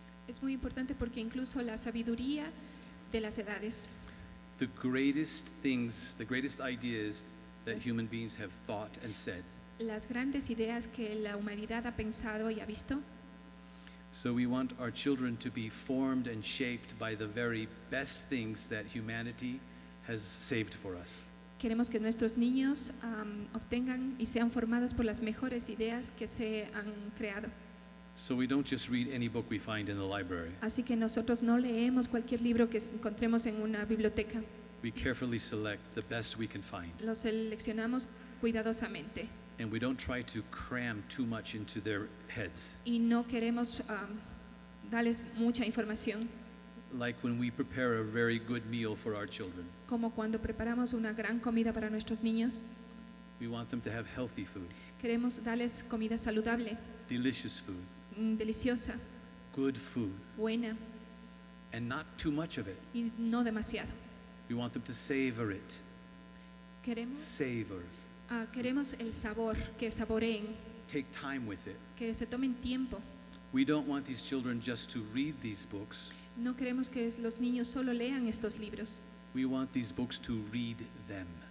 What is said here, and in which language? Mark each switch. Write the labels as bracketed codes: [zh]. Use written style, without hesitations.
[es] Es muy importante porque incluso la sabiduría de las edades, [en] The greatest things, the greatest ideas that human beings have thought and said. [es] las grandes ideas que la humanidad ha pensado y ha visto. [en] So we want our children to be formed and shaped by the very best things that humanity has saved for us. [es] Queremos que nuestros niños obtengan y sean formados por las mejores ideas que se han creado. [en] So we don't just read any book we find in the library. [es] Así que nosotros no leemos cualquier libro que encontremos en una biblioteca. [en] We carefully select the best we can find. [es] Los seleccionamos cuidadosamente [en] And we don't try to cram too much into their heads. [es] y no queremos darles mucha información, [en] Like when we prepare a very good meal for our children. [es] como cuando preparamos una gran comida para nuestros niños. [en] We want them to have healthy food, [es] Queremos darles comida saludable, [en] delicious food, [es] deliciosa, [en] good food, [es] buena [en] and not too much of it. [es] y no demasiado. [en] We want them to savor it. [es] Queremos, [en] Savor. [es] queremos el sabor, que saboreen, [en] Take time with it. [es] que se tomen tiempo. [en] We don't want these children just to read these books. [es] No queremos que los niños solo lean estos libros. [en] We want these books to read them.